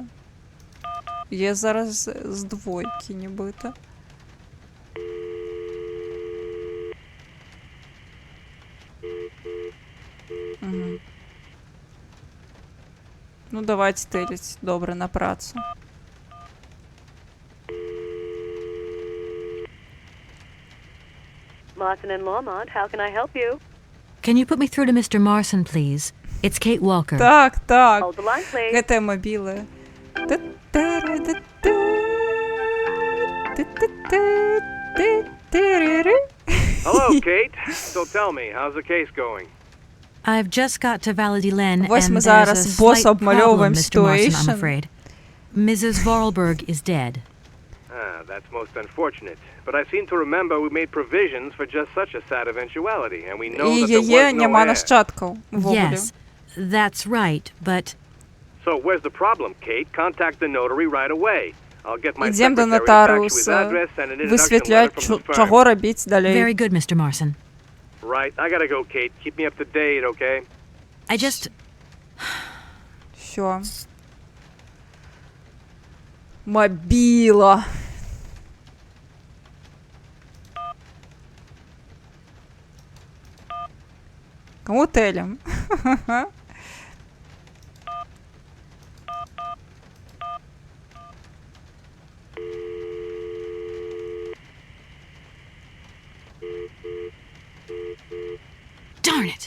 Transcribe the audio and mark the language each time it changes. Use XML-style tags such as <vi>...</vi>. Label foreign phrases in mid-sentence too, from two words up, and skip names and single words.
<be>Є зараз з двойкі, нібыта. Угу. Ну, давайте тэліць. Добра, на працу.</be> <en>Marson and Lormont, how can I help you? Can you put me through to Mr. Marson, please? It's Kate Walker.</en> <be>Так.</be> <en>Hold the line, please.</en> <be>Гэтая мабіла.</be> <en>Hello, Kate. So tell me, how's the case going? I've just got to Valadilene,</en> <be>Вось</be> <en>and</en> <be>мы</be> <en>there's a</en> <be>зараз босс</be> <en>slight problem,</en> <be>обмалёўваем</be> <en>Mr. Marson, I'm situation. afraid. Mrs. Vorarlberg is dead. Ah, that's most unfortunate. But I seem to remember we made provisions for just such a sad eventuality, and we know</en> <uk>І</uk> <en>that there</en> <uk>її</uk> <en>was no</en> <uk>нема</uk> <en>heir.</en> <uk>нащадків ввогуле.</uk> <en>Yes, that's right, but So where's the problem, Kate? Contact the notary right away. I'll get my</en> <uk>Ідемо до</uk> <en>secretary to fax you his</en> <uk>нотаріуса,</uk> <en>address and an introduction letter</en> <uk>висвітлять,</uk> <en>from the firm.</en> <uk>чого робити далі.</uk> <en>very good, Mr. Marson. Right, I gotta go, Kate. Keep me up to date, okay? I just...</en> <uk>Що? Мобіла. Кому телем?</uk> <en>Darn it!</en>